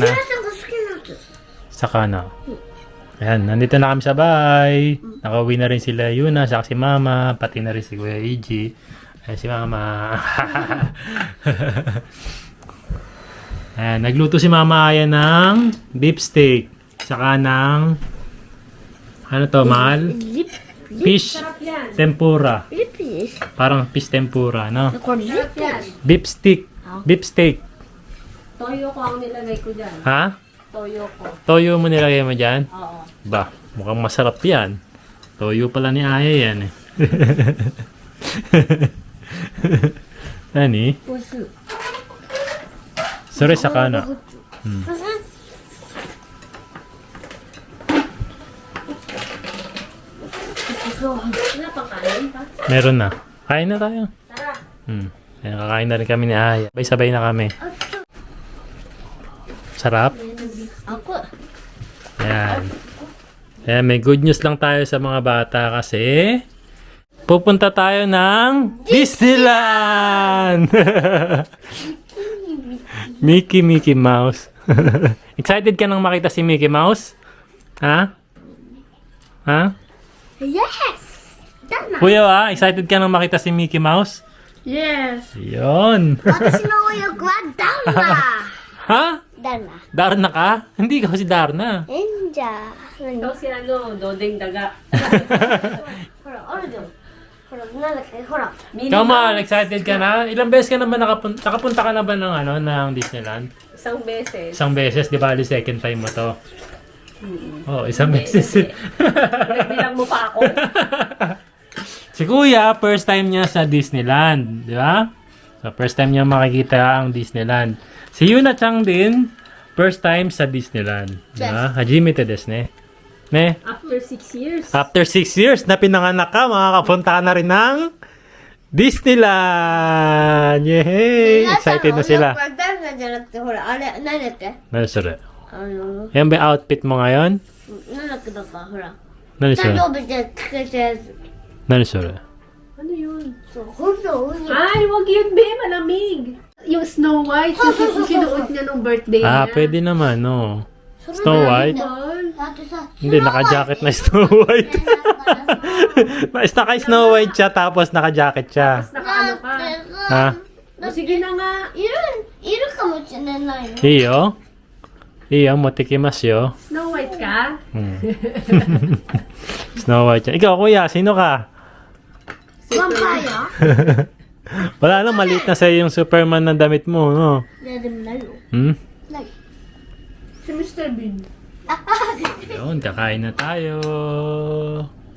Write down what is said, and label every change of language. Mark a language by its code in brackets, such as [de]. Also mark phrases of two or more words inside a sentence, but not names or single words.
[ja] さんが好きなやつ [tl] Saka na. Ayan, nandito na kami sa bahay. Nakauwi na rin sila Yuna, saka si Mama, pati na rin si Kuya Iji. Ayan si Mama. Ayan, nagluto si Mama Aya ng beef steak. Saka ng ano to, mahal? [en] Fish tempura. [ja] リピです [tl] Parang [en] fish tempura, [tl] no? [ja] これリピ [tl] Beef steak. Beef steak. Toyo ko ang nilagay ko dyan. Ha? Toyo ko. Toyo mo nilagay mo dyan? Oo. Ba, mukhang masarap yan. Toyo pala ni Aya yan eh. Nani? [ja] おいしい [tl] Sorry sa kana. Napakain pa. Meron na. Kain na tayo. Tara. Ayan, kakain na rin kami ni Aya. Sabay-sabay na kami. Sarap. ako Ayan. Ayan, may [en] good news [tl] lang tayo sa mga bata kasi pupunta tayo ng Disneyland! Mickey Mouse. Excited ka nang makita si Mickey Mouse? Ha? Ha? [ja] yes だな [tl] Kuya, excited ka nang makita si Mickey Mouse? [en] yes [tl] Yun. [ja] 私のお洋服はダンナ [tl] Ha? [ja] ダンナ [tl] Darna ka? Hindi ka si Darna. [ja] えんじゃ何 [tl] Ikaw si ano, Dodeng Daga. [ja] ほらあるじゃんほらなんだっけほら [en] Come on, [tl] excited ka na? Ilang beses ka na ba nakapunta ka na ba ng ano ng Disneyland? Isang beses. Isang beses, di ba? [en] Second time [tl] mo to. Oh, isang beses. Bilang mo pa ako. Si Kuya, [en] first time [tl] niya sa Disneyland, di ba? So, [en] first time [tl] niya makikita ang Disneyland. Si Yuna Chang din, [en] first time [tl] sa Disneyland. Di ba? [ja] はじめてですね。ね? [en] After 6 years. After 6 years [tl] na pinanganak ka, makakapunta ka na rin ng Disneyland! Yay! Excited na sila. [ja] これダンナじゃなくてほらあれ何だっけ [tl] Ano sure? [ja] の [tl] Yan ba yung outfit mo ngayon? [ja] なんだっけだかほら [tl] Ano [ja] 誕 [tl] sure? [ja] 生日でつけたやつ [tl] Ano sure? Ano yun? [ja] そうほんとおいしい [tl] Ay, wag yun, be. Malamig. Yung Snow White, yung sinuot niya nung birthday Ah, niya. pwede naman, no. Snow White? Tol. [ja] だってさ [tl] Hindi, naka-jacket na Snow White. Naka-Snow White siya, tapos naka-jacket siya. Tapos nakaano ka. Ha? O, sige na nga. [ja] いるかもしれないよいよ？いよ、もちきますよ. [tl] Snow White ka? Snow White siya. Ikaw, kuya, sino ka? [ja] ワンパイア [tl] Wala lang, maliit na sa'yo yung Superman na damit mo, no? [ja] いやでもないよ Hmm? ない [tl] Si Mr. Bean. あ Yun, kakain na tayo.